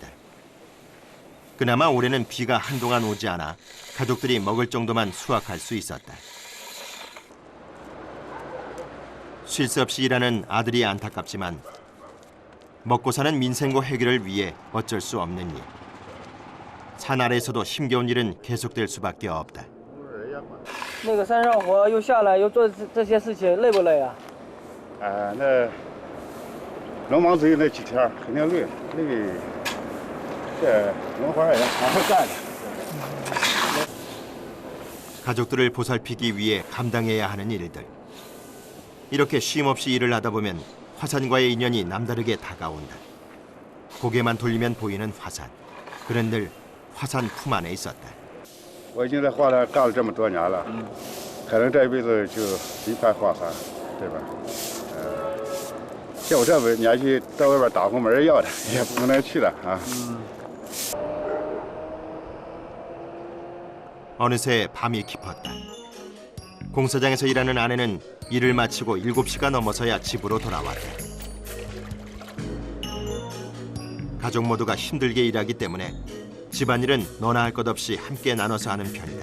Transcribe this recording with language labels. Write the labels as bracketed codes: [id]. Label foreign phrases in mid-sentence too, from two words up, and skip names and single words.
[ko] 그나마 올해는 비가 한동안 오지 않아 가족들이 먹을 정도만 수확할 수 있었다. 쉴 새 없이 일하는 아들이 안타깝지만 먹고 사는 민생고 해결을 위해 어쩔 수 없는 일. 산 아래에서도 힘겨운 일은 계속될 수밖에 없다. [zh] 那个山上活又下来又做这些事情，累不累啊？那农忙只有那几天，肯定累。这农活也好好干的。 [ko] 가족들을 보살피기 위해 감당해야 하는 일들. 이렇게 쉼없이 일을 하다 보면 화산과의 인연이 남다르게 다가온다. 고개만 돌리면 보이는 화산. 그는 늘 화산 품 안에 있었다. [zh] 我已经在华山干了这么多年了，可能这一辈子就离不开华山，对吧？像我这么年纪到外边打工没人要的，也不可能去了啊。 [ko] 어느새 밤이 깊었다. 공사장에서 일하는 아내는 일을 마치고 7시가 넘어서야 집으로 돌아왔다. 가족 모두가 힘들게 일하기 때문에 집안일은 너나 할 것 없이 함께 나눠서 하는 편이다.